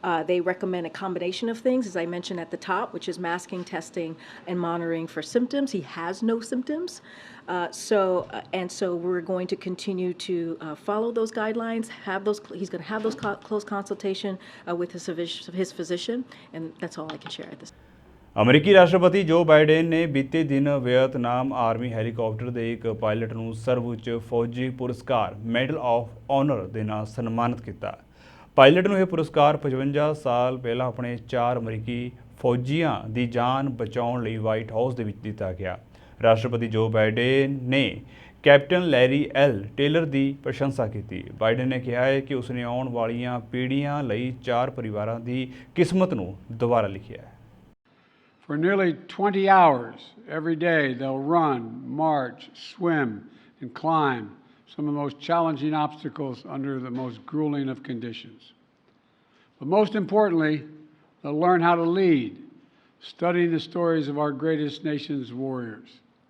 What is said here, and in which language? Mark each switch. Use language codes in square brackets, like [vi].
[en] They recommend a combination of things, as I mentioned at the top, which is masking, testing, and monitoring for symptoms. He has no symptoms. So we're going to continue to follow those guidelines, he's going to have those close consultation with his physician, and that's all I can share at this time. [pa] ਅਮਰੀਕੀ ਰਾਸ਼ਟਰਪਤੀ ਜੋ Biden ਨੇ ਬੀਤੇ ਦਿਨ Vietnam army helicopter ਦੇ ਇੱਕ pilot ਨੂੰ ਸਰਵਉੱਚ ਫੌਜੀ ਪੁਰਸਕਾਰ ਮੈਡਲ ਆਫ ਆਨਰ ਦੇ ਨਾਲ ਸਨਮਾਨਿਤ ਕੀਤਾ। ਪਾਇਲਟ ਨੂੰ ਇਹ ਪੁਰਸਕਾਰ 55 ਸਾਲ ਪਹਿਲਾਂ ਆਪਣੇ 4 ਅਮਰੀਕੀ ਫੌਜੀਆਂ ਦੀ ਜਾਨ ਬਚਾਉਣ ਲਈ ਵਾਈਟ ਹਾਊਸ ਦੇ ਵਿੱਚ ਦਿੱਤਾ ਗਿਆ। ਰਾਸ਼ਟਰਪਤੀ ਜੋ ਬਾਈਡਨ ਨੇ ਕੈਪਟਨ ਲੈਰੀ ਐਲ ਟੇਲਰ ਦੀ ਪ੍ਰਸ਼ੰਸਾ ਕੀਤੀ। ਬਾਈਡਨ ਨੇ ਕਿਹਾ ਹੈ ਕਿ ਉਸਨੇ ਆਉਣ ਵਾਲੀਆਂ ਪੀੜ੍ਹੀਆਂ ਲਈ 4 ਪਰਿਵਾਰਾਂ ਦੀ ਕਿਸਮਤ ਨੂੰ ਦੁਬਾਰਾ ਲਿਖਿਆ ਹੈ। [en] For nearly 20 hours every day, they'll run, march, swim, and climb some of the most challenging obstacles under the most grueling of conditions. But most importantly, they'll learn how to lead, studying the stories of our greatest nation's warriors.